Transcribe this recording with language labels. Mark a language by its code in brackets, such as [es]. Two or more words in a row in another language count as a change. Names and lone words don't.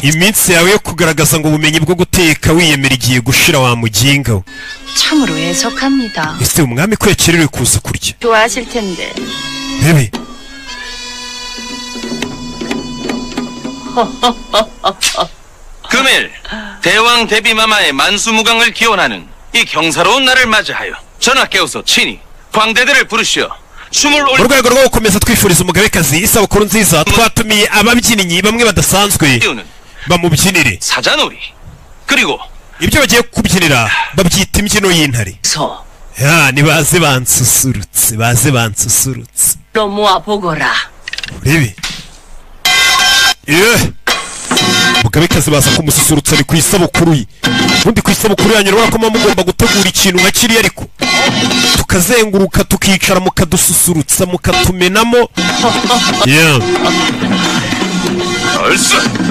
[rw] iminsi yawe yo kugaragaza ngo ubumenyi bwo guteka wiyemera igiye gushira wa muginga we. [ko] 참으로 애석합니다. [rw] ese umwami ko yakererewe kuza kurya? [ko] 좋아하실 텐데. [rw] rebe [ko] 금일 대왕 대비마마의 만수무강을 기원하는 이 경사로운 날을 맞이하여 전하 깨우서 친히 광대들을 부르시어 춤을 [rw] mu rwego rwo gukomeza twifuriza umugabekazi isabukuru nziza twatumiye ababyinnyi bamwe badasanzwe [ko] 올리우는 [rw] bamubyinire. [ko] 사자놀이 그리고 [rw] ibyo bagiye kubyinira babyita imbyino y'intare. [ko] 서. [rw] nibaze bansusurutse, baze bansusurutse. [ko] 로 모아보거라. [rw] rebe umugabekazi baza kumususurutsa ari ku isabukuru ye. ubundi ku isabukuru yanyu urabona ko muba mugomba gutegura ikintu nka kiriya, ariko tukazenguruka tukicara mukadususurutsa mukatumenamo. [ko] 얼쑤